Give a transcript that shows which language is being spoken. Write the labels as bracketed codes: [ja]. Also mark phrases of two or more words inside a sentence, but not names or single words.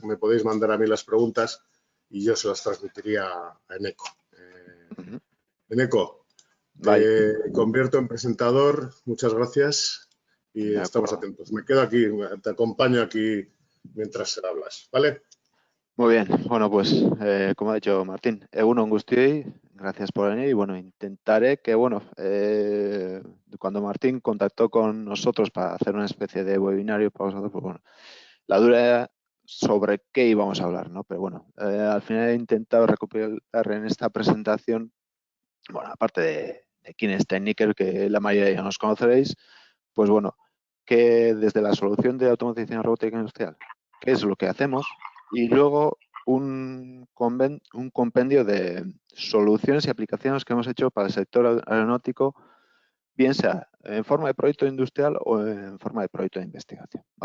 [es] Me podéis mandar a mí las preguntas y yo se las transmitiría a Eneko. Eneko, te convierto en presentador. Muchas gracias y estamos atentos. Me quedo aquí, te acompaño aquí mientras hablas, ¿vale? Muy bien, bueno, pues como ha dicho Martín, [eu] egun on guztioi, [es] gracias por venir y bueno, intentaré que, bueno, cuando Martín contactó con nosotros para hacer una especie de webinario para vosotros, pues bueno, la duda era sobre qué íbamos a hablar, ¿no? Pero bueno, al final he intentado recuperar en esta presentación, bueno, aparte de quién es Tecniker, que la mayoría ya nos conoceréis, pues bueno, que desde la solución de automatización robótica industrial, qué es lo que hacemos, y luego un compendio de soluciones y aplicaciones que hemos hecho para el sector aeronáutico, bien sea en forma de proyecto industrial o en forma de proyecto de investigación, ¿vale?